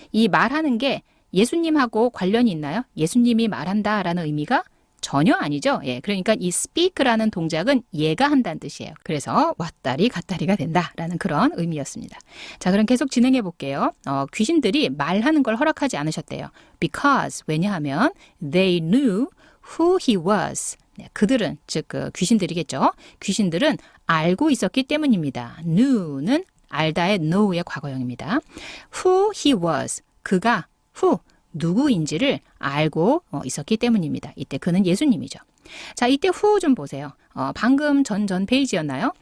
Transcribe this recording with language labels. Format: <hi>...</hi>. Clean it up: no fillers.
<ko>이 말하는 게 예수님하고 관련이 있나요? 예수님이 말한다라는 의미가 전혀 아니죠. 그러니까 이 speak라는 동작은 얘가 한다는 뜻이에요. 그래서 왔다리 갔다리가 된다라는 그런 의미였습니다. 자, 그럼 계속 진행해 볼게요. 귀신들이 말하는 걸 허락하지 않으셨대요.</ko> <en>Because</en> <ko>왜냐하면</ko> <en>they knew who he was.</en> <ko>그들은 즉 귀신들이겠죠. 귀신들은 알고 있었기 때문입니다. knew는 알다의 know의 과거형입니다.</ko> <en>Who he was.</en> <ko>그가 who 누구인지를 알고 있었기 때문입니다. 이때 그는 예수님이죠. 자, 이때 후 좀 보세요. 방금 전 페이지였나요?</ko>